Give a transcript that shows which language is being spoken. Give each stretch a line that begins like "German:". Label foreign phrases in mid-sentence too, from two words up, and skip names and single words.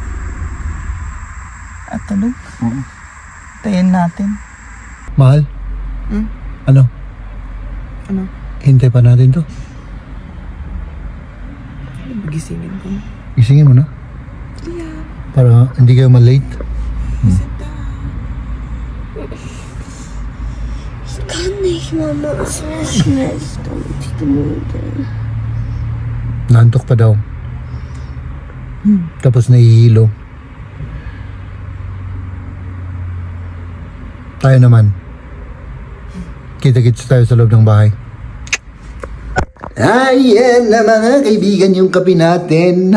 Filipino: At tulog. Oo. Tayin natin. Mahal? Ano? Ano? Hintay pa natin to. Gisingin ko. Gisingin mo na? Yeah. Para hindi kayo ma-late.
German: Ich kann nicht, Mama. Es wäre schlecht, damit ich müde.
Filipino: Naantok pa daw. Tapos nahihilo. Tayo naman. Kita-kits tayo sa loob ng bahay. Ayan na mga kaibigan yung kape natin.